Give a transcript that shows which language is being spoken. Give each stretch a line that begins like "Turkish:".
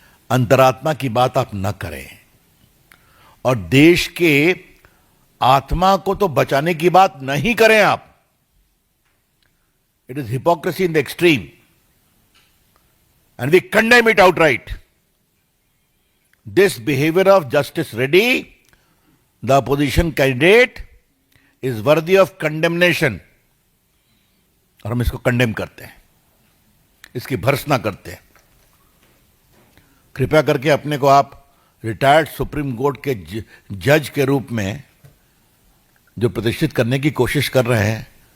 Hindi: अंतरात्मा की बात आप न करें। और देश के आत्मा को तो बचाने की बात नहीं करें आप।
English: It is hypocrisy in the extreme and we condemn it outright. This behavior of Justice Reddy, the opposition candidate, is worthy of condemnation.
Hindi: और हम इसको कंडेम करते हैं, इसकी भर्त्सना करते हैं। कृपया करके अपने को आप रिटायर्ड सुप्रीम कोर्ट के जज के रूप में जो प्रतिष्ठित करने की कोशिश कर रहे हैं,